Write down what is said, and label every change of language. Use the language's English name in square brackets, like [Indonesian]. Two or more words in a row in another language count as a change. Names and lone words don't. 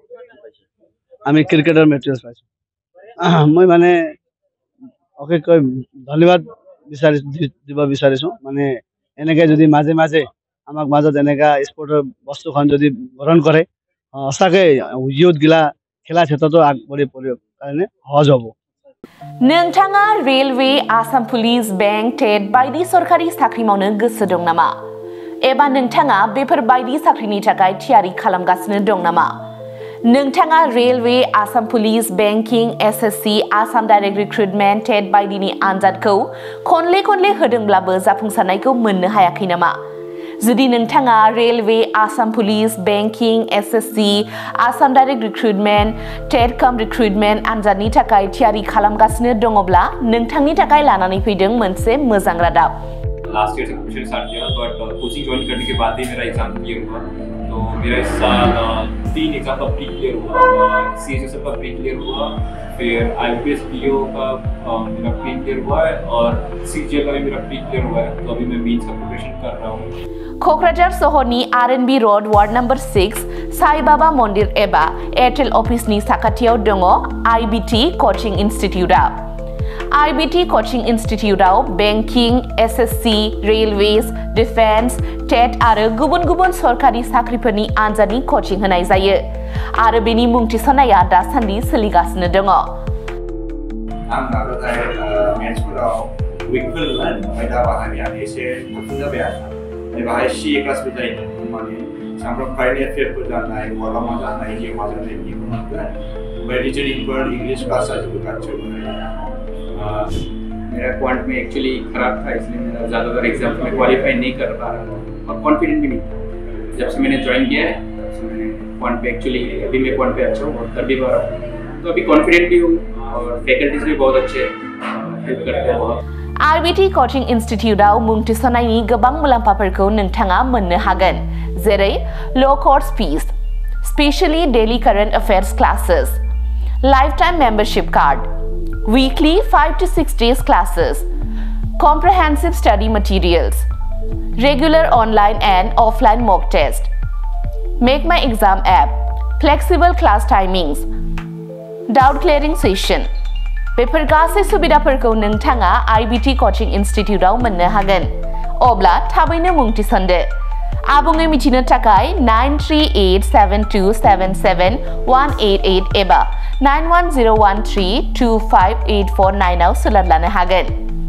[Assamese] আমি ক্ৰিকেটৰ মেটেৰিয়েলছ পাইছোঁ। মই মানে অশেষকৈ ধন্যবাদ দিব বিচাৰিছোঁ। মানে এনেকৈ যদি মাজে মাজে আমাক মাজত এনেকুৱা স্পৰ্টৰ বস্তুখন যদি গ্ৰহণ কৰে, সঁচাকৈ ইউথগিলা খেলা ক্ষেত্ৰতো আগবাঢ়ি পৰিবৰ কাৰণে সহজ হ'ব। [Bodo] नोंथाङा रेलवे, आसाम पुलिस, बेंक, टेट बायदि सरकारि साख्रि मावनो गोसो दं नामा? एबा नोंथाङा बेफोर बायदि साख्रिनि थाखाय थियारि खालामगासिनो दं नामा? नोंथाङा रेलवे, आसाम पुलिस, बेंकिं, एसएससि, आसाम डाइरेक्ट रिक्रुटमेन्ट, टेट बायदिनि आनजादखौ खनले होदोंब्लाबो जाफुंसारनायखौ मोननो हायाखै नामा? जुदि नोंथाङा रेलवे, आसाम पुलिस, बेंकिं, एसएससि, आसाम डाइरेक्ट रिक्रुटमेन्ट, टेट कम रिक्रुटमेन्ट आनजादनि थाखाय थियारि खालामगासिनो दङब्ला नोंथांनि थाखाय लानानै फैदों मोनसे मोजां रादाब। [English] last year [Hindi] से कोचिंग स्टार्ट किया, बट कोचिंग ज्वाइन करने के बाद ही मेरा एग्जाम क्लियर हुआ। तो मेरा इस साल 3 एग्जाम का प्री क्लियर हुआ, CHSL का प्री क्लियर हुआ, फिर IPS PO का मेरा प्री क्लियर हुआ है और CGL का भी मेरा प्री क्लियर हुआ है। तो अभी मैं मेंस का प्रिपरेशन कर रहा हूँ। [Bodo] क'क्राझार सहरनि RNB रोड वार्ड नम्बर 6 साई बाबा मन्दिर एबा एयारटेल अफिसनि साखाथियाव दङ IBT कचिं इनस्टिट्यूटआ। IBT Coaching Institute-आव Banking, SSC, Railways, Defense, TET आरो गुबुन-गुबुन सरकारि साख्रिफोरनि आनजादनि coaching होनाय जायो आरो बेनि मुं थिसननाया दासान्दि सोलिगासिनो दङ। आं नाजानाय मेथ्सफोराव उइकफोरमोन ओमफ्राय दा बाहायनाया एसे थाबसिन जाबाय आरो बाहाय CA क्लासबो जायो माने सामफ्राम कारेन्ट एफेयारफोर जानाय वाला मा जानाय जिउ मा जानाय बेखौ मोनगोन ओमफ्राय रिजनिंफोर [English] English class [Bodo] जाजोबो गासैबो। [Hindi] मेरा क्वांट में एक्चुअली खराब था इसलिए मेरा ज़्यादातर एग्जाम में क्वालिफाई नहीं कर पा रहा था और कॉन्फिडेंट भी नहीं था। जब से मैंने ज्वाइन किया है तब से मैंने क्वांट पे एक्चुअली अभी मैं क्वांट पे अच्छा हूँ और कर भी पा रहा हूँ, तो अभी कॉन्फिडेंट भी हूँ और फैकल्टीज भी बहुत अच्छे हेल्प करते हैं बहुत। [Bodo] IBT Coaching Institute-आव मुं थिसननायनि गोबां मुलाम्फाफोरखौ नोंथाङा मोननो हागोन, जेरै [English] low course fee, specially daily current affairs classes, lifetime membership card, weekly 5 to 6 days classes, comprehensive study materials, regular online and offline mock test, Make My Exam app, flexible class timings, doubt clearing session। [Bodo] बेफोर गासै सुबिदाफोरखौ नोंथाङा IBT Coaching Institute-आव मोननो हागोन। अब्ला थाबैनो मुं थिसनदो। आबुङै मिथिनो थाखाय 9387277188 एबा 91013258449 आव सोलोंनो हागोन।